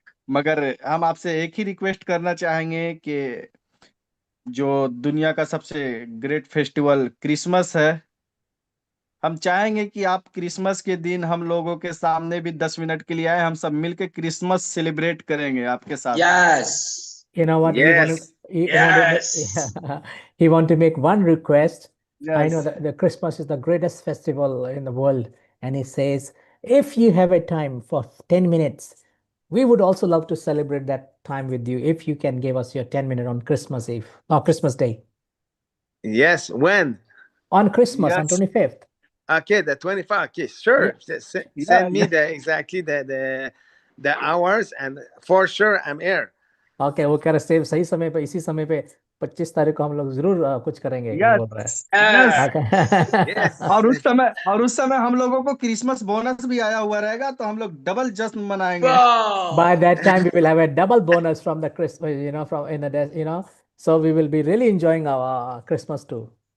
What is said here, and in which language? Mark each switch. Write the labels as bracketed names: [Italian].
[Hindi] मगर हम आपसे एक ही रिक्वेस्ट करना चाहेंगे कि जो दुनिया का सबसे ग्रेट फेस्टिवल क्रिसमस है, हम चाहेंगे कि आप क्रिसमस के दिन हम लोगों के सामने भी 10 मिनट के लिए आए, हम सब मिलकर क्रिसमस सेलिब्रेट करेंगे आपके साथ। [English] Yes. You know what? He want to. Yes. He want to make. Yes. He want to make one request. I know Yes. that the Christmas is the greatest festival in the world, and he says, if you have a time for 10 minutes, we would also love to celebrate that time with you. If you can give us your 10 minutes on Christmas Eve or Christmas Day, Yes. When? on Christmas on Yes. 25th. Okay, the 25. Okay, sure. Yeah. Send me the exactly the hours, and for sure I'm here. [Hindi] Okay, वो कह रहे same सही समय पे, इसी समय पे 25 तारीख को हम लोग जरूर कुछ करेंगे, ये बोल रहा है। [English] Yes Yes. [Hindi] और उस समय हम लोगों को क्रिसमस बोनस भी आया हुआ रहेगा, तो हम लोग डबल जश्न मनाएंगे। [English] By Wow. that time, we will have a double bonus from the Christmas, from in the so we will be really enjoying our Christmas too.